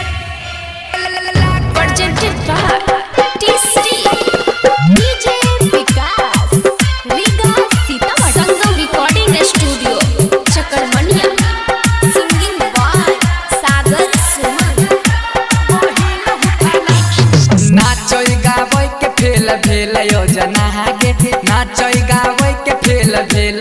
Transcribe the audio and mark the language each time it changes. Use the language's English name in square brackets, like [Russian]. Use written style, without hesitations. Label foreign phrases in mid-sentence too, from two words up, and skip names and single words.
[English] presented by TC DJ Vikas Riga Sitamarhi Sangam Recording Studio Chakarmania Singing by Sagar Suman [Maithili] नाचोई गावई के फेल भेल योजना गे नाचोई गावई के फेल भेल